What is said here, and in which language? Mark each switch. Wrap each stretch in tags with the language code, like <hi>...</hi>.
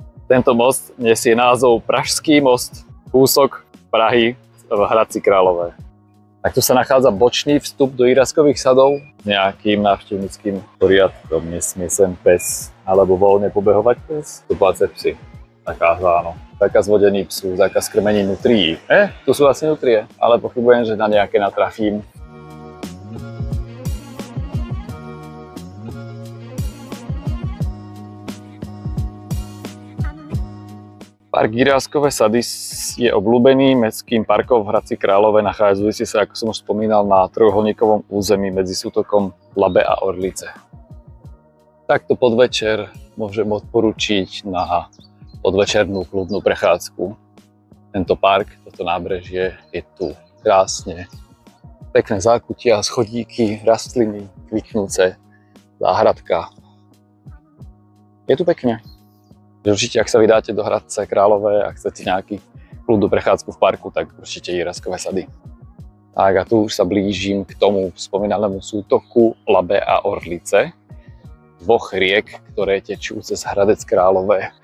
<sk>Tento most nesie názov Pražský most, kúsok Prahy v Hradci Králové. Tak tu sa nachádza bočný vstup do Jiráskových sadov. Nejakým návštevníckým poriadkom nesmie sem pes alebo voľne pobehovať pes.</sk> <cs>Tupláce psy. Zakázáno. Zákaz vodení psů, zákaz krmení nutrií.</cs> <sk>Tu sú asi nutrie, ale pochybujem, že na nejaké natrafím. Park Jiráskové sady je obľúbený mestským parkom v Hradci Králové, nachádzajúci sa, ako som už spomínal, na trojuholníkovom území medzi sútokom Labe a Orlice. Takto podvečer môžem odporučiť na podvečernú kľudnú prechádzku. Tento park, toto nábrežie je tu krásne. Pekné zákutia, schodíky, rastliny, kvitnúce, záhradka. Je tu pekne. Určite, ak sa vydáte do Hradce Králové a chcete nejaký kľudnú prechádzku v parku, tak určite Jiráskové sady. Tak a tu už sa blížim k tomu spomínanému sútoku Labe a Orlice, dvoch riek, ktoré tečú cez Hradec Králové.</sk>